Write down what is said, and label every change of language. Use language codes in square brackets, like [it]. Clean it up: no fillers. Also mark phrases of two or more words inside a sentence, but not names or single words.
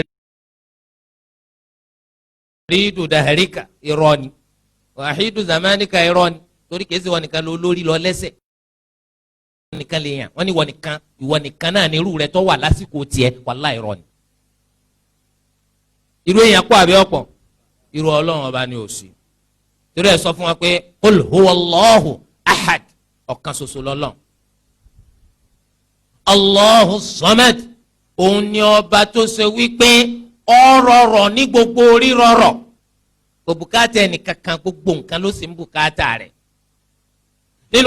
[ar] فريد دهرك [yo] irọ́ ni [ar] واحد زمانك [yo] irọ́ ni torí kìí ṣe wọn nìkan ló lórí lọ lẹ́sẹ̀ nìkan lè yàn wọn ni wọn nìkan ìwọ nìkan náà ní irú rẹ tó wà lásìkò tiẹ̀ wàláhì irọ́ ni irú èèyàn pọ̀ àbí ọ̀pọ̀ irú Ọlọ́run ọba ni ò sí torí ẹ sọ fún wa pé [ar] قل هو الله أحد [yo] ọ̀kan ṣoṣo lọ́lọ́run [ar] الله الصمد [yo] òun ni ọba tó ṣe wípé ọrọ̀rọ̀ ní gbogbo rírọ̀rọ̀ kò bùkátà ẹnìkankan gbogbo nǹkan ló sì ń bùkátà rẹ̀ nínú